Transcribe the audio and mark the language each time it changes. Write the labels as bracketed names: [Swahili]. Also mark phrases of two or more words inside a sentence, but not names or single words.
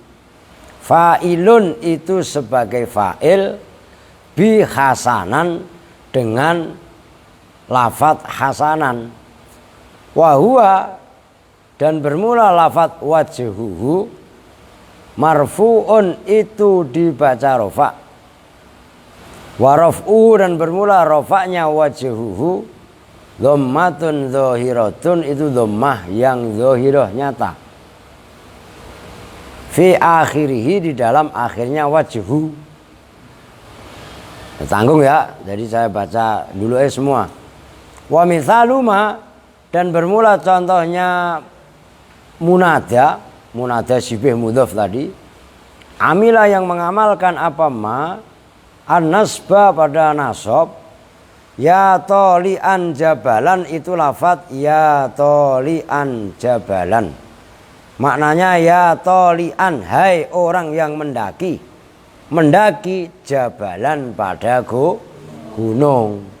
[Indonesian] Fa'ilun itu sebagai fa'il, [Arabic] بحسناً [Indonesian] dengan lafadz hasanan. Wahua dan bermula lafadz wajhuhu, marfu'un itu dibaca rofa. Waraf'uhu dan bermula rofaknya wajhuhu, [Arabic] ضمة ظاهرة [Indonesian] itu dhammah yang zahirah nyata. [Arabic] في آخره [Indonesian] di dalam akhirnya wajhu. Tanggung ya, jadi saya baca dulu semua. [Arabic] ومثال ما [Indonesian] dan bermula contohnya munada, [Arabic] منادى شبيه مضاف [Indonesian] tadi. Amila yang mengamalkan apa ma, an-nasba pada nasab. [Arabic] يا طالعا جبلا [Indonesian] itu lafadz [Arabic] يا طالعا جبلا. [Indonesian] Maknanya [Arabic] يا طالعا, [Indonesian] hai orang yang mendaki. Mendaki jabalan pada gunung.